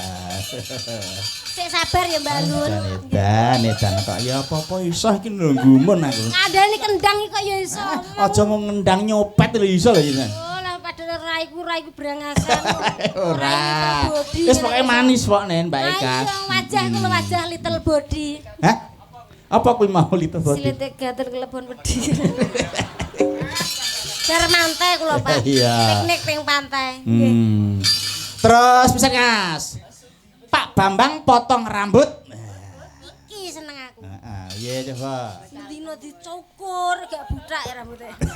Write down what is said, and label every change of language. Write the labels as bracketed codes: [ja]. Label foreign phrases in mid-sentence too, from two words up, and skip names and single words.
[jv] Sik sabar ya Mbak Nun. Edan kok ya apa-apa iso iki lho gumun aku. Ngandani kendang iki kok ya iso omong. Aja mau ngendang nyopet lho iso lho jenengan. Oh lah padahal raiku brangasan. Ora. Wis pokoke manis kok Nen Mbak Eka. Ayo wajahku lho wajah [en] little body. [jv] Hah? Apa kuwi mau [en] little body? [jv] Silite gater kelebon wedi. Bar mantai kula Pak. Iya. Piknik ping pantai. Nggih. Terus bisa Mas. Pak Bambang potong rambut. Iki seneng aku. Heeh, iya coba. Dino dicukur gak butak ya rambutnya.